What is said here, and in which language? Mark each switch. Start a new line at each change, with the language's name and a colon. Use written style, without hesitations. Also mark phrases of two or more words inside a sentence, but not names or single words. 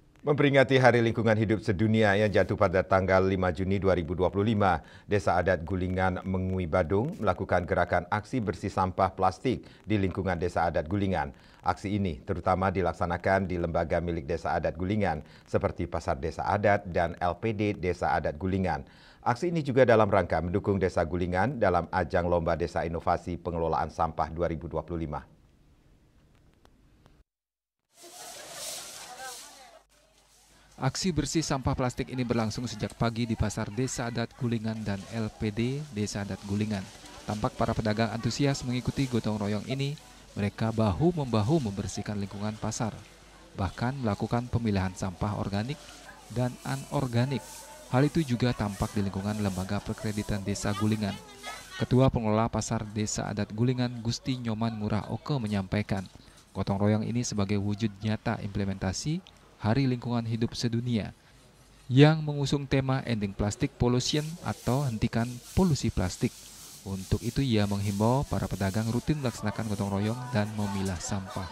Indonesian: Memperingati Hari Lingkungan Hidup Sedunia yang jatuh pada tanggal 5 Juni 2025, Desa Adat Gulingan Mengui Badung melakukan gerakan aksi bersih sampah plastik di lingkungan Desa Adat Gulingan. Aksi ini terutama dilaksanakan di lembaga milik Desa Adat Gulingan seperti Pasar Desa Adat dan LPD Desa Adat Gulingan. Aksi ini juga dalam rangka mendukung Desa Gulingan dalam ajang Lomba Desa Inovasi Pengelolaan Sampah 2025. Aksi bersih sampah plastik ini berlangsung sejak pagi di Pasar Desa Adat Gulingan dan LPD Desa Adat Gulingan. Tampak para pedagang antusias mengikuti gotong royong ini, mereka bahu-membahu membersihkan lingkungan pasar, bahkan melakukan pemilahan sampah organik dan anorganik. Hal itu juga tampak di lingkungan Lembaga Perkreditan Desa Gulingan. Ketua Pengelola Pasar Desa Adat Gulingan Gusti Nyoman Ngurah Oke menyampaikan, gotong royong ini sebagai wujud nyata implementasi Hari Lingkungan Hidup Sedunia yang mengusung tema
English: Ending Plastic Pollution
Indonesian: atau hentikan polusi plastik. Untuk itu ia menghimbau para pedagang rutin melaksanakan gotong royong dan memilah sampah.